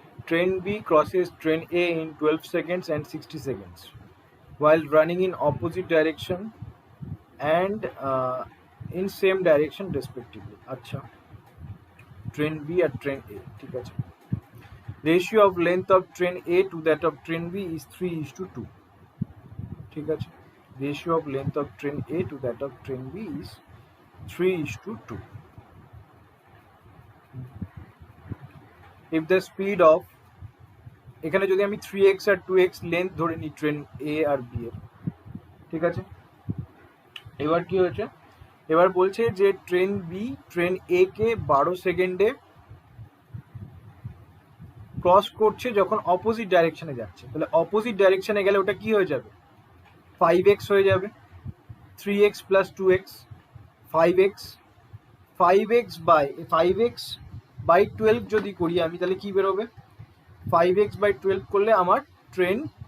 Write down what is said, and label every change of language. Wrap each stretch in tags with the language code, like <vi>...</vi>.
<en>train B crosses train A in 12 seconds and 60 seconds while running in opposite direction and in same direction respectively.</en> <bn>আচ্ছা, train B আর train A, ঠিক আছে।</bn> <en>ratio of length of train A to that of train B is 3:2,</en> <bn>ঠিক আছে।</bn> <en>ratio of length of train A to that of train B is 3:2. if the speed of,</en> <bn>এখানে যদি আমি 3x আর 2x length ধরে নিই train A আর B এর, ঠিক আছে। এবার কি হয়েছে, এবার বলছে যে ট্রেন বি ট্রেন এ কে 12 সেকেন্ডে ক্রস করছে যখন অপোজিট ডাইরেকশনে যাচ্ছে, তাহলে অপোজিট ডাইরেকশনে গেলে ওটা কি হয়ে যাবে, 5x হয়ে যাবে, 3x plus 2x 5x, 5x by 12 যদি করি আমি, তাহলে কি বেরোবে, 5x বাই 12 করলে আমার ট্রেন</bn>